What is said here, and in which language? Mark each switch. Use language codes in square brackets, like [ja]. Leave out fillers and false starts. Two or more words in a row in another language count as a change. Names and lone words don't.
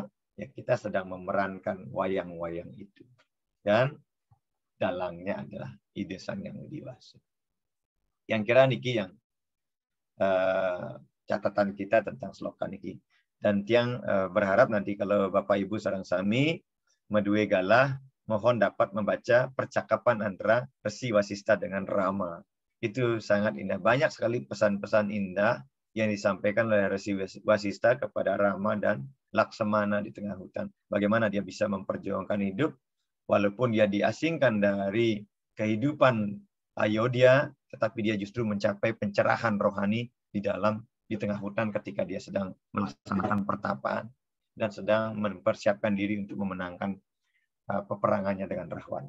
[id] Ya kita sedang memerankan wayang-wayang itu. Dan dalangnya adalah ide sang yang dewasa. Yang kira niki yang catatan kita tentang sloka niki. Dan tiang berharap nanti kalau Bapak Ibu [ban] sareng sami medue galah [id] mohon dapat membaca percakapan antara Resi Wasista dengan Rama. Itu sangat indah. Banyak sekali pesan-pesan indah yang disampaikan oleh Resi Wasista kepada Rama dan Laksamana di tengah hutan. Bagaimana dia bisa memperjuangkan hidup walaupun dia diasingkan dari kehidupan Ayodhya, tetapi dia justru mencapai pencerahan rohani di tengah hutan ketika dia sedang melaksanakan pertapaan dan sedang mempersiapkan diri untuk memenangkan peperangannya dengan Rahwana.